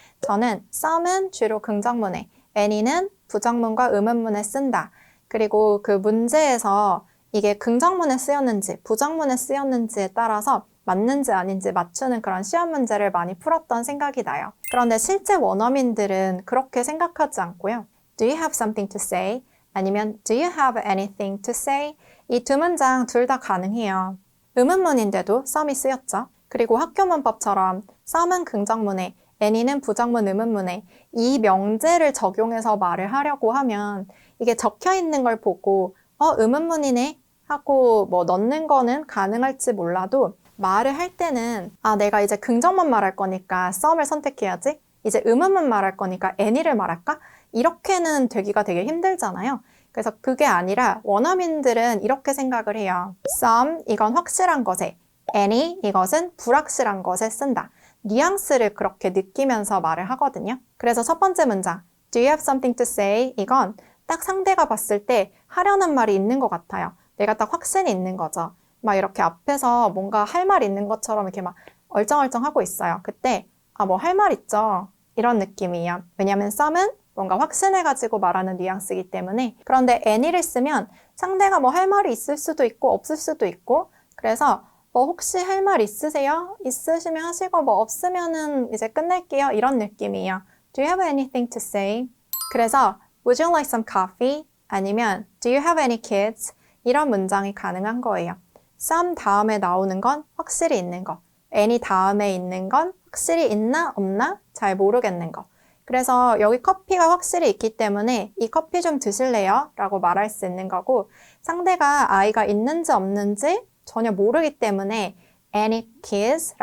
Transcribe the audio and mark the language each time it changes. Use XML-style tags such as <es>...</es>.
<ko>저는 some은 주로 긍정문에, any는 부정문과 의문문에 쓴다. 그리고 그 문제에서 이게 긍정문에 쓰였는지 부정문에 쓰였는지에 따라서 맞는지 아닌지 맞추는 그런 시험 문제를 많이 풀었던 생각이 나요. 그런데 실제 원어민들은 그렇게 생각하지 않고요.</ko> <en>Do you have something to say?</en> <ko>아니면</ko> <en>Do you have anything to say?</en> <ko>이 두 문장 둘 다 가능해요. 의문문인데도 some이 쓰였죠. 그리고 학교 문법처럼 some은 긍정문에 any는 부정문 의문문에 이 명제를 적용해서 말을 하려고 하면 이게 적혀 있는 걸 보고 의문문이네 하고 넣는 거는 가능할지 몰라도 말을 할 때는 내가 이제 긍정문 말할 거니까 some을 선택해야지. 이제 의문문 말할 거니까 any를 말할까? 이렇게는 되기가 되게 힘들잖아요. 그래서 그게 아니라 원어민들은 이렇게 생각을 해요. some, 이건 확실한 것에, any, 이것은 불확실한 것에 쓴다. 뉘앙스를 그렇게 느끼면서 말을 하거든요. 그래서 첫 번째 문장,</ko> <en>Do you have something to say?</en> <ko>이건 딱 상대가 봤을 때 하려는 말이 있는 것 같아요. 내가 딱 확신이 있는 거죠. 막 이렇게 앞에서 뭔가 할 말 있는 것처럼 이렇게 막 얼쩡얼쩡 하고 있어요. 그때 뭐 할 말 있죠. 이런 느낌이에요. 왜냐하면 some은 뭔가 확신해가지고 말하는 뉘앙스이기 때문에. 그런데 any를 쓰면 상대가 할 말이 있을 수도 있고 없을 수도 있고 그래서 혹시 할 말 있으세요? 있으시면 하시고 없으면은 이제 끝낼게요. 이런 느낌이에요.</ko> <en>Do you have anything to say? 그래서 Would you like some coffee?</en> <ko>아니면</ko> <en>Do you have any kids?</en> <ko>이런 문장이 가능한 거예요. some 다음에 나오는 건 확실히 있는 거. any 다음에 있는 건 확실히 있나 없나 잘 모르겠는 거. 그래서 여기 커피가 확실히 있기 때문에 이 커피 좀 드실래요? 라고 말할 수 있는 거고 상대가 아이가 있는지 없는지 전혀 모르기 때문에</ko> <en>any kids?</en>